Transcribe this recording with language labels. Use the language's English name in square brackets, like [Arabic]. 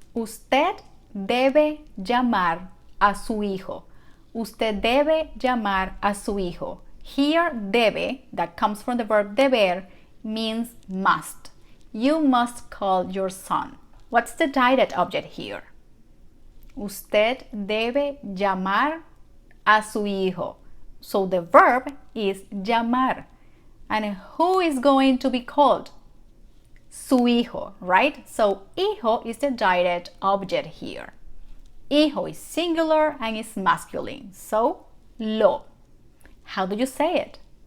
[Spanish] Usted debe llamar a su hijo. Usted debe llamar a su hijo. [English] Here, debe, that comes from the verb deber, means must. You must call your son. What's the direct object here? [Spanish] Usted debe llamar a su hijo. [English] So the verb is llamar. And who is going to be called? Su hijo, right? So hijo is the direct object here. Hijo is singular and is masculine. So lo. How do you say it?